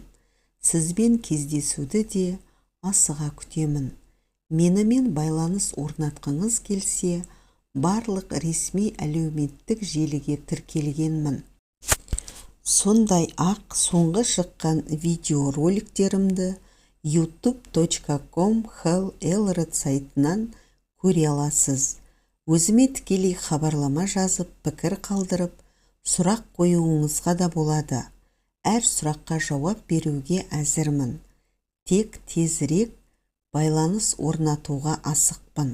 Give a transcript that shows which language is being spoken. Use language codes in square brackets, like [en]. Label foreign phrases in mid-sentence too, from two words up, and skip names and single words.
[kk] Сізбен кездесуді де асыға күтемін. Менімен байланыс орнатқыңыз келсе, барлық ресми әлеуметтік желіге тіркелгенмін. Сондай ақ соңғы шыққан видеороликтерімді youtube.com/hell-elred сайтынан көре аласыз. Өзіме тікелей хабарлама жазып, пікір қалдырып, сұрақ қоюыңызға да болады. Әр сұраққа жауап беруге әзірмін. Тек тезірек байланыс орнатуға асықпын.